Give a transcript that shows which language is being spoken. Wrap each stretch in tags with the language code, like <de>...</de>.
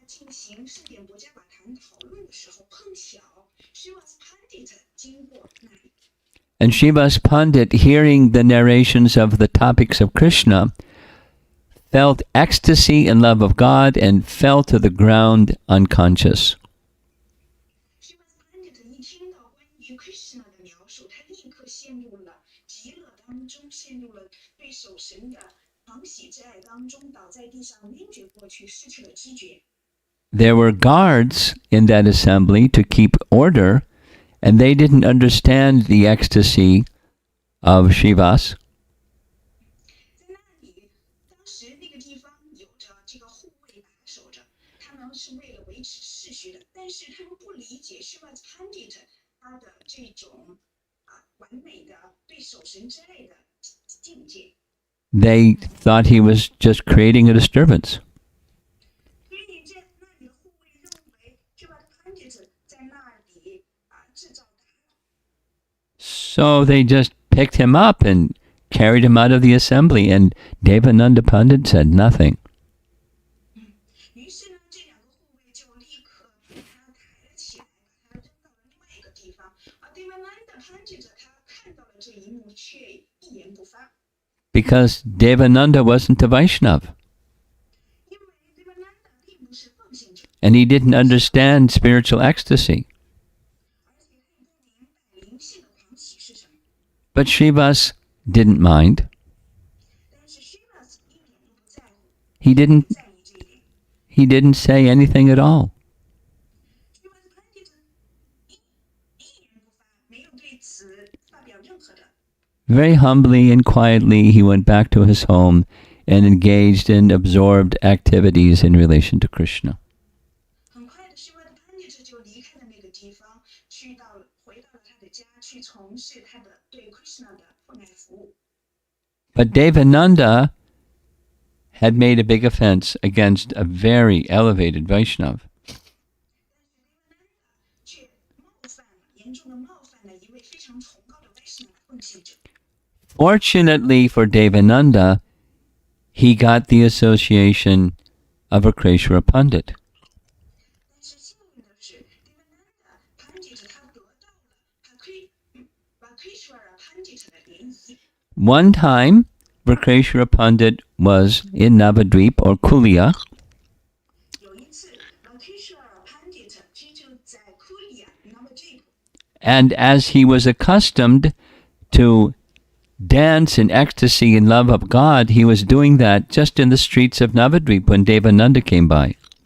<zh>行圣典博伽法坛讨论的时候，碰巧 Srivas Pandita 经过那里。</zh> <en>And Srivas Pandit, hearing the narrations of the topics of Krishna, felt ecstasy and love of God and fell to the ground unconscious.</en> <zh>Srivas Pandita 一听到关于 Krishna 的描述，他立刻陷入了极乐当中，陷入了对守神的狂喜之爱当中，倒在地上晕厥过去，失去了知觉。</zh> <en>There were guards in that assembly to keep order, and they didn't understand the ecstasy of Srivas.</en> <zh>在那里，当时那个地方有着这个护卫把守着，他们是为了维持秩序的，但是他们不理解 Srivas Pandit 他的这种完美的对守神之爱的境界。</zh> <en>They thought he was just creating a disturbance.</en> <zh>所以在那里的护卫认为 Srivas Pandit 在那里制造打扰。</zh> <en>So they just picked him up and carried him out of the assembly, and Devananda Pandit said nothing.</en> <zh>于是呢，这两个护卫就立刻把他抬了起来，把他扔到了另外一个地方。 Devananda Pandit 他看到了这一幕，却一言不发。</zh> <en>Because Devananda wasn't a Vaishnav,</en> <zh>因为 Devananda 并不是奉献者，</zh> <en>and he didn't understand spiritual ecstasy.</en> <zh>而且他也不明白灵性的狂喜是什么。</zh> <en>But Srivas didn't mind.</en> <zh>但是 Srivas 一点都不在乎，</zh> <en>He didn't</en> <zh>不在意这一点。</zh> <en>he didn't say anything at all.</en> <zh>Srivas Pandit 一言不发，没有对此发表任何的。</zh> <en>Very humbly and quietly, he went back to his home and engaged in absorbed activities in relation to Krishna.</en> <zh>很快的 Srivas Pandit 就离开了那个地方，回到了他的家，去从事他的对 Krishna 的奉爱服务。</zh> <en>But Devananda had made a big offense against a very elevated Vaishnav.</en> <zh>却严重的冒犯了一位非常崇高的 Vaishnava 奉献者。</zh> <en>Fortunately for Devananda, he got the association of Akreshwara Pandit.</en> <zh>但是幸运的是 ，Devananda Pandit 他得到了Vakreshwara Pandit 的联谊。</zh> <en>One time, Akreshwara Pandit was in Navadvip or Kulia,</en> <zh>有一次 Vakreshwara Pandit 就在 Kulia Navadvip，</zh> <en>and as he was accustomed to dance in ecstasy and love of God, he was doing that just in the streets of Navadvip when Devananda came by.</en>